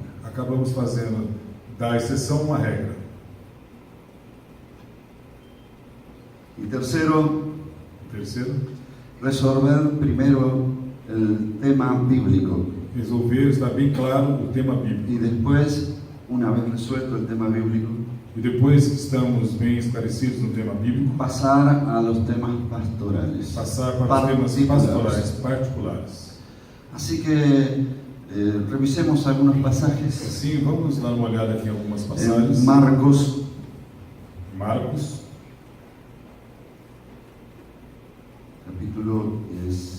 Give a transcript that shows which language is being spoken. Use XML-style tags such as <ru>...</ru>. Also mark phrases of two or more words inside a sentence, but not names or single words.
<pt>acabamos fazendo da exceção uma regra.</pt> <es>Y tercero,</es> <pt>Terceiro,</pt> <es>resolver primero el tema bíblico</es> <pt>resolver, estar bem claro o tema bíblico.</pt> <es>y después, una vez resuelto el tema bíblico,</es> <pt>E depois que estamos bem esclarecidos no tema bíblico,</pt> <es>pasar a los temas pastorales.</es> <pt>passar para os temas pastorais particulares.</pt> <es>Así que revisemos algunos pasajes.</es> <pt>Assim, vamos dar uma olhada aqui em algumas</pt> <es>En</es> <pt>passagens. Marcos, Marcos, capítulo 10.</pt>